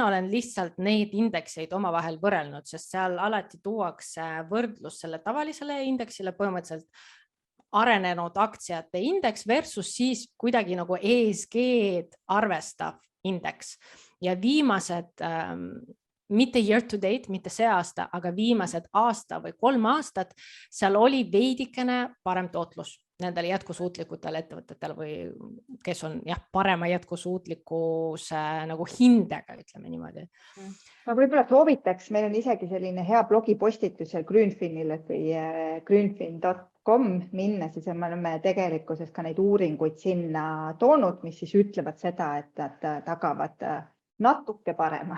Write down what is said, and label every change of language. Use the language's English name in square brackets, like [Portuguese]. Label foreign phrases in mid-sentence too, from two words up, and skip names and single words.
[Estonian] olen lihtsalt neid indekseid omavahel võrrelnud, sest seal alati tuuakse võrdlus selle tavalisele indeksile, põhimõtteliselt arenenud aktsiate indeks versus siis kuidagi nagu ESG-d arvestav indeks ja viimased, mitte [English] year to date, [Estonian] mitte see aasta, aga viimased aasta või 3 aastat, seal oli veidikene parem tootlus nendele jätkusuutlikutele ettevõtetele või kes on parema jätkusuutlikkuse nagu hindega, ütleme niimoodi. Ma võib-olla soovitaks, meil on isegi selline hea blogipostitus seal Grünfinil või grünfin.com minna, siis me oleme tegelikkuses ka neid uuringuid sinna toonud, mis siis ütlevad seda, et nad tagavad natuke parema.